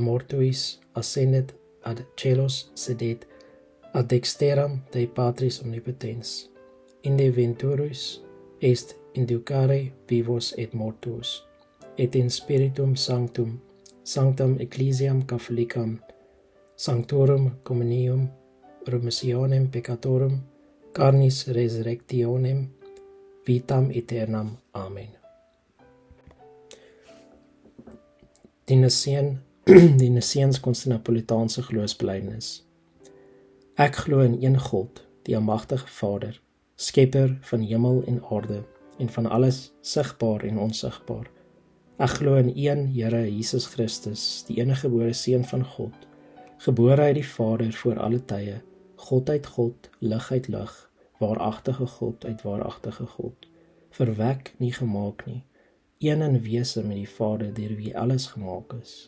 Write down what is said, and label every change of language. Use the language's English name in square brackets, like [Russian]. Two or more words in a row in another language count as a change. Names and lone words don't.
[Latin] mortuis, ascendet ad celos, sedet ad dexteram Dei Patris Omnipotens, inde venturus est inducare vivos et mortuos, et in Spiritum Sanctum, Sanctam Ecclesiam Catholicam, Sanctorum Communium, remissionem peccatorum, carnis resurrectionem, vitam aeternam. [Afrikaans] Amen. Die Niceense-Konstantinopolitaanse geloofsbelijdenis. Ek glo in een God, die almagtige Vader, skepper van hemel en aarde, en van alles sigbaar en onsigbaar. Ek glo in een Here Jesus Christus, die eniggebore Seun van God, gebore uit die Vader voor alle tye, God uit God, lig uit lig, waaragtige God uit waaragtige God, verwek nie gemaak nie, een in wese met die Vader, deur wie alles gemaak is.